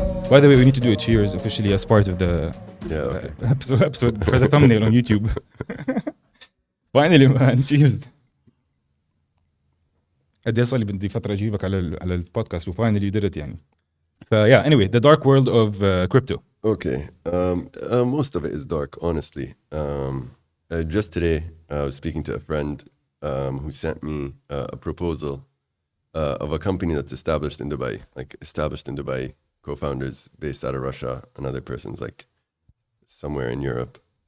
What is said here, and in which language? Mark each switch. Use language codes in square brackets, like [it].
[en] By the way, we need to do a cheers officially as part of the episode for the thumbnail on YouTube. Finally, man, cheers. [ar] قد صار لي بدي فترة أجيبك على البودكاست و [en] finally you did it [ar] يعني. [en] Yeah, anyway, the dark world of crypto. Okay, most of it is dark, honestly. Just today, I was speaking to a friend who sent me a proposal of a company that's established in Dubai, co-founders based out of Russia, another person's like somewhere in Europe.